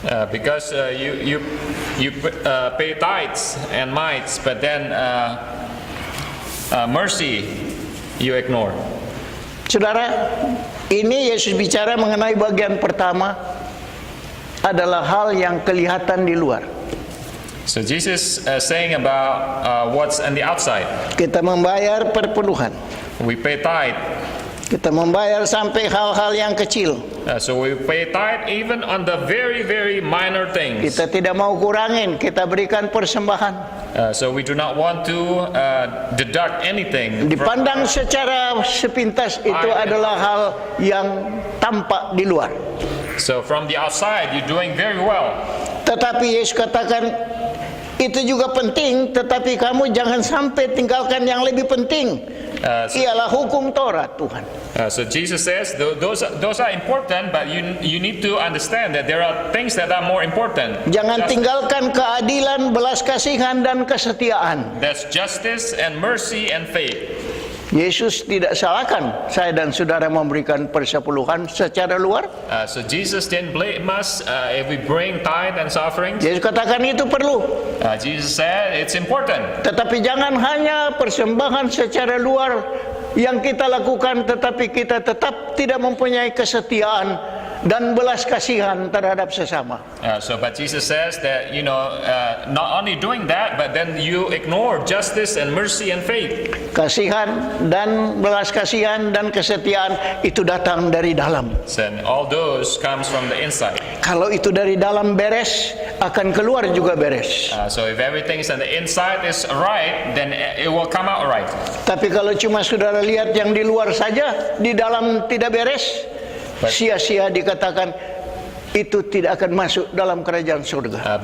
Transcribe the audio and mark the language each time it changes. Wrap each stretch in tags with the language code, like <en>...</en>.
<en>Because you pay tithes and mites, but then mercy you ignore.</en> <id>Saudara, ini Yesus bicara mengenai bagian pertama adalah hal yang kelihatan di luar.</id> <en>So Jesus saying about what's on the outside.</en> <id>Kita membayar perpuluhan,</id> <en>We pay tithe,</en> <id>Kita membayar sampai hal-hal yang kecil.</id> <en>So we pay tithe even on the very, very minor things.</en> <id>Kita tidak mau kurangin, kita berikan persembahan.</id> <en>So we do not want to deduct anything.</en> <id>Dipandang secara sepintas itu adalah hal yang tampak di luar.</id> <en>So from the outside, you're doing very well.</en> <id>Tetapi Yesus katakan, itu juga penting, tetapi kamu jangan sampai tinggalkan yang lebih penting. Ialah hukum Taurat, Tuhan.</id> <en>So Jesus says those are important, but you need to understand that there are things that are more important.</en> <id>Jangan tinggalkan keadilan, belas kasihan dan kesetiaan.</id> <en>That's justice and mercy and faith.</en> <id>Yesus tidak salahkan saya dan saudara memberikan persepuluhan secara luar.</id> <en>So Jesus didn't blame us if we bring tithe and offerings.</en> <id>Yesus katakan itu perlu.</id> <en>Jesus said it's important.</en> <id>Tetapi jangan hanya persembahan secara luar yang kita lakukan, tetapi kita tetap tidak mempunyai kesetiaan dan belas kasihan terhadap sesama.</id> <en>But Jesus says that not only doing that, but then you ignore justice and mercy and faith.</en> <id>Kasihan dan belas kasihan dan kesetiaan itu datang dari dalam.</id> <en>And all those comes from the inside.</en> <id>Kalau itu dari dalam beres, akan keluar juga beres.</id> <en>So if everything is on the inside is right, then it will come out right.</en> <id>Tapi kalau cuma saudara lihat yang di luar saja, di dalam tidak beres, sia-sia dikatakan itu tidak akan masuk dalam kerajaan surga.</id>